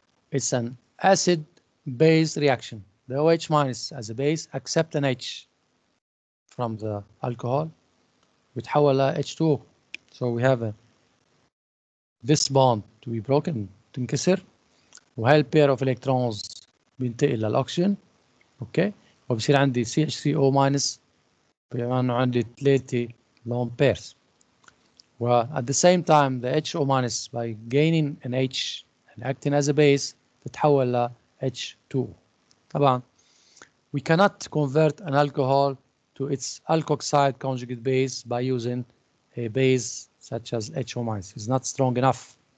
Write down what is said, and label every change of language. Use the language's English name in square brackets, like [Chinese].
[English] It's an acid-base reaction. The OH minus as a base accept an H from the alcohol, [Arabic] بتحول ل [English] H2O. So we have this bond to be broken, [Arabic] تنكسر, وهاي البير [English] of electrons [Arabic] بينتقل للأكسجين. اوكي, وبصير عندي CH3O minus بما انه عندي 3 lone pairs. [English] At the same time the HO minus by gaining an H and acting as a base [Arabic] تتحول ل [English] H2O. [Arabic] طبعا [English] we cannot convert an alcohol to its alkoxide conjugate base by using a base such as HO- is not strong enough.